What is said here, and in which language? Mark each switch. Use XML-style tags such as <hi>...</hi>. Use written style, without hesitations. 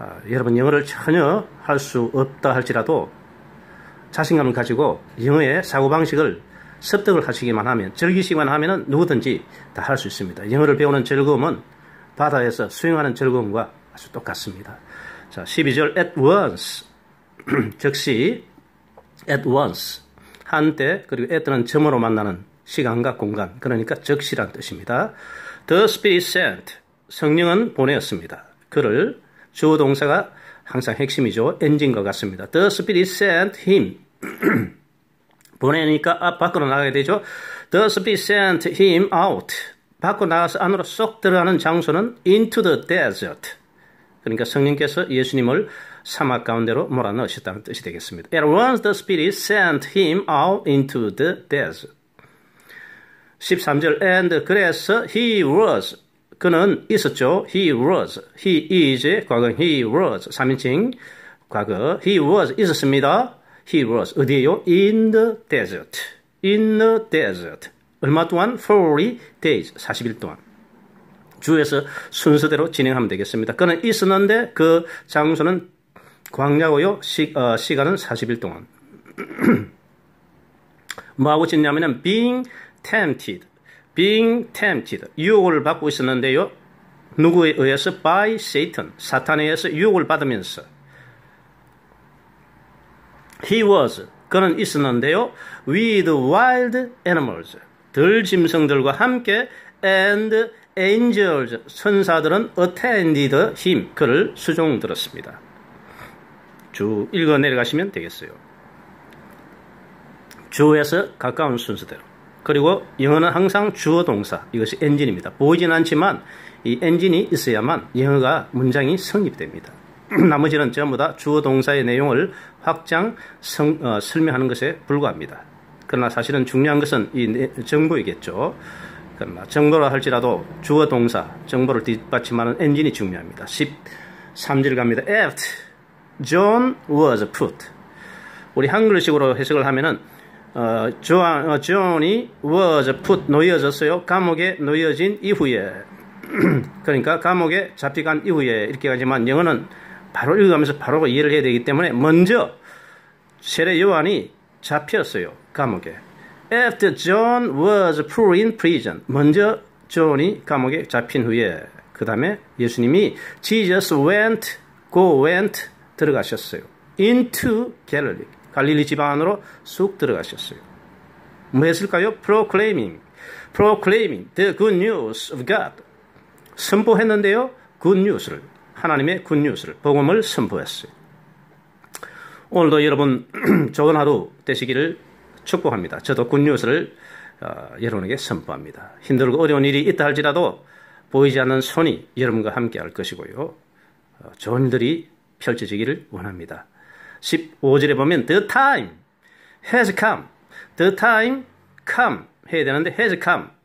<ko>여러분 영어를 전혀 할 수 없다 할지라도 자신감을 가지고 영어의 사고방식을 습득을 하시기만 하면, 즐기시기만 하면 누구든지 다 할 수 있습니다. 영어를 배우는 즐거움은 바다에서 수영하는 즐거움과 아주 똑같습니다. 자, 12절 at once 즉시 at once 한때, 그리고 at는 점으로 만나는 시간과 공간, 그러니까 즉시란 뜻입니다.</ko> <en>The Spirit sent</en> <ko>성령은 보내었습니다. 그를 주어 동사가 항상 핵심이죠. 엔진과 같습니다.</ko> <en>The Spirit sent him</en> <ko>보내니까 앞 밖으로 나가게 되죠.</ko> <en>The Spirit sent him out.</en> <ko>밖으로 나가서 안으로 쏙 들어가는 장소는</ko> <en>into the desert.</en> <ko>그러니까 성령께서 예수님을 사막 가운데로 몰아넣으셨다는 뜻이 되겠습니다.</ko> <en>At once the Spirit sent him out into the desert.</en> <ko>13절 and 그래서</ko> <en>he was</en> <ko>그는 있었죠.</ko> <en>He was. He is 과거 he was 3인칭 과거 he was 있었습니다. He was</en> <ko>어디에요?</ko> <en>In the desert. In the desert.</en> <ko>얼마 동안?</ko> <en>40 days.</en> <ko>40일 동안. 주에서 순서대로 진행하면 되겠습니다. 그는 있었는데 그 장소는 광야고요. 시간은 40일 동안. 뭐하고 지냈냐면</ko> <en>being tempted. being tempted.</en> <ko>유혹을 받고 있었는데요. 누구에 의해서?</ko> <en>by Satan.</en> <ko>사탄에 의해서 유혹을 받으면서</ko> <en>He was,</en> <ko>그는 있었는데요.</ko> <en>with wild animals,</en> <ko>들짐승들과 함께</ko> <en>and angels,</en> <ko>천사들은</ko> <en>attended him,</en> <ko>그를 수종들었습니다. 쭉 읽어 내려가시면 되겠어요. 주어에서 가까운 순서대로. 그리고 영어는 항상 주어 동사, 이것이 엔진입니다. 보이진 않지만 이 엔진이 있어야만 영어가 문장이 성립됩니다. 나머지는 전부 다 주어 동사의 내용을 확장, 설명하는 것에 불과합니다. 그러나 사실은 중요한 것은 이 정보이겠죠. 그러나 정보라 할지라도 주어 동사, 정보를 뒷받침하는 엔진이 중요합니다. 13절 갑니다.</ko> <en>After John was put.</en> <ko>우리 한글식으로 해석을 하면은 John이 was put, 놓여졌어요. 감옥에 놓여진 이후에. 그러니까 감옥에 잡혀간 이후에 이렇게 가지만 영어는 바로 읽으면서 바로 이해를 해야 되기 때문에 먼저 세례 요한이 잡혔어요. 감옥에.</ko> <en>After John was put in prison.</en> <ko>먼저 존이 감옥에 잡힌 후에 그 다음에 예수님이 Jesus went 들어가셨어요.</ko> <en>Into Galilee.</en> <ko>갈릴리 지방 안으로 쑥 들어가셨어요. 뭐 했을까요?</ko> <en>Proclaiming the good news of God.</en> <ko>선포했는데요. good news를. 하나님의 굿뉴스를, 복음을 선포했어요. 오늘도 여러분 좋은 하루 되시기를 축복합니다. 저도 굿뉴스를 여러분에게 선포합니다. 힘들고 어려운 일이 있다 할지라도 보이지 않는 손이 여러분과 함께 할 것이고요. 좋은 일들이 펼쳐지기를 원합니다. 15절에 보면</ko> <en>The time has come. The time come</en> <ko>해야 되는데</ko> <en>has come.</en>